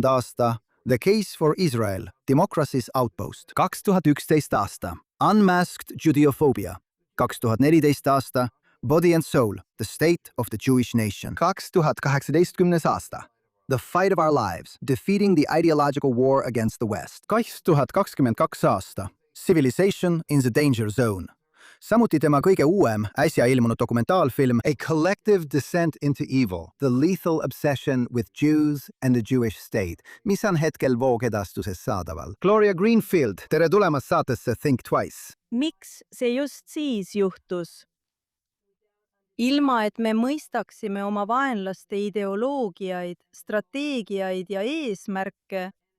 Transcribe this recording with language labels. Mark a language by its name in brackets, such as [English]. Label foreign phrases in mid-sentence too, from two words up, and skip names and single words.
[Estonian] aasta The Case for Israel, Democracy's Outpost, 2011 aasta Unmasked Judeophobia, 2014 aasta Body and Soul, The State of the Jewish Nation, 2018 aasta The Fight of Our Lives, Defeating the Ideological War Against the West. 2022 aasta Civilization in the Danger Zone. Samuti tema kõige uuem, äsja ilmunud dokumentaalfilm A Collective Descent into Evil, The Lethal Obsession with Jews and the Jewish State, mis on hetkel voogedastuses saadaval. Gloria Greenfield, tere tulemast saatesse Think Twice. Miks see just siis juhtus? Ilma, et me mõistaksime oma vaenlaste ideoloogiaid, strateegiaid ja eesmärke.